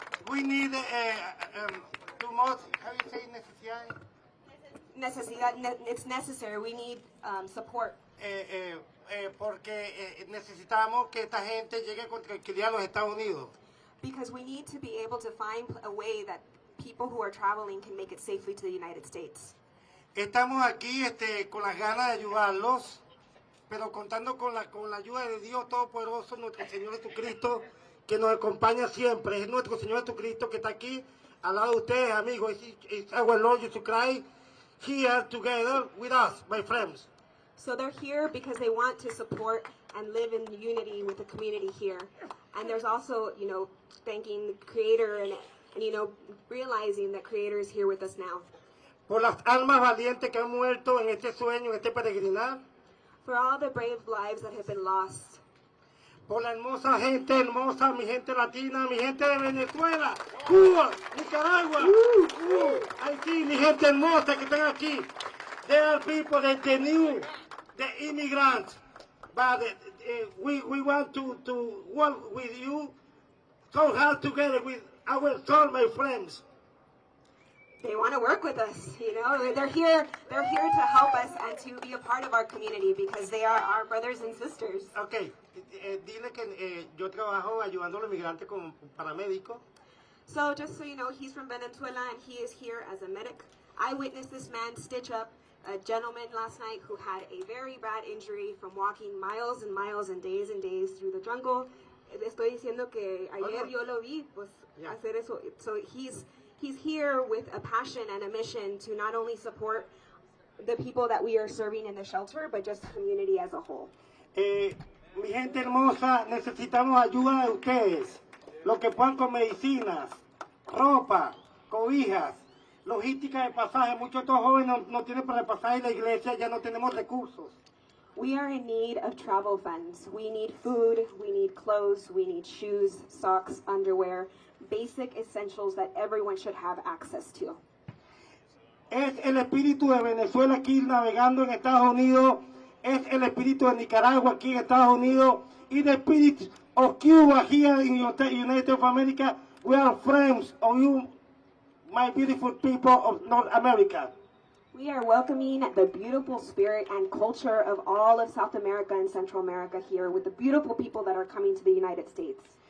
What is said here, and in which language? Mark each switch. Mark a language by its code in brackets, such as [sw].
[en] We need too much, how you say necesidad? It's necessary. We need support. [es] Porque necesitamos que esta gente llegue con tranquilidad a los Estados Unidos. [en] Because we need to be able to find a way that people who are traveling can make it safely to the United States. [es] Estamos aquí con las ganas de ayudarlos, pero contando con la ayuda de Dios Todopoderoso, nuestro Señor Jesucristo, que nos acompaña siempre. Es nuestro Señor Jesucristo que está aquí al lado de ustedes, amigos. [en] It's our Lord Jesus Christ here together with us, my friends. So they're here because they want to support and live in unity with the community here. And there's also, thanking the Creator and realizing that Creator is here with us now. [es] Por las almas valientes que han muerto en este sueño, en este peregrinar. [en] For all the brave lives that have been lost. [es] Por la hermosa gente hermosa, mi gente latina, mi gente de Venezuela, Cuba, Nicaragua, Haití, mi gente hermosa que están aquí. [en] There are people that they knew, the immigrants, but we want to work with you so hard together with our soul, my friends. They want to work with us, They're here to help us and to be a part of our community because they are our brothers and sisters. [es] Okay, dile que yo trabajo ayudando a los migrantes como paramédico. [en] So just so you know, he's from Venezuela and he is here as a medic. I witnessed this man stitch up a gentleman last night who had a very bad injury from walking miles and miles and days through the jungle. [es] Estoy diciendo que ayer yo lo vi hacer eso. [en] So he's here with a passion and a mission to not only support the people that we are serving in the shelter, but just the community as a whole. [es] Mi gente hermosa, necesitamos ayuda de ustedes. Los que puedan con medicinas, ropa, cobijas, logística de pasaje. Muchos de estos jóvenes no tienen para el pasaje en la iglesia, ya no tenemos recursos. [en] We are in need of travel funds. We need food, we need clothes, we need shoes, socks, underwear, basic essentials that everyone should have access to. [es] Es el espíritu de Venezuela aquí navegando en Estados Unidos. Es el espíritu de Nicaragua aquí en Estados Unidos. [en] Y the spirit of Cuba here in the United States of America. We are friends of you, my beautiful people of North America. We are welcoming the beautiful spirit and culture of all of South America and Central America here with the beautiful people that are coming to the United States.